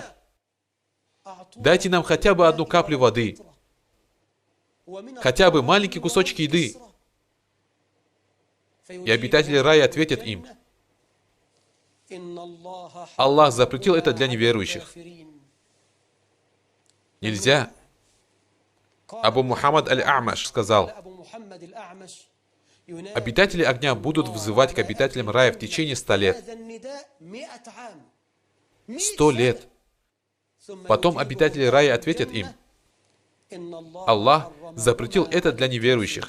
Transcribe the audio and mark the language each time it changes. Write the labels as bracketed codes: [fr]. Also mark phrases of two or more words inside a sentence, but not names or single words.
[ru] Дайте нам хотя бы 1 каплю воды, хотя бы маленький кусочек еды». И обитатели рая ответят им: «Аллах запретил это для неверующих. Нельзя». Абу Мухаммад аль-Амаш сказал: обитатели огня будут взывать к обитателям рая в течение 100 лет. 100 лет. Потом обитатели рая ответят им: Аллах запретил это для неверующих.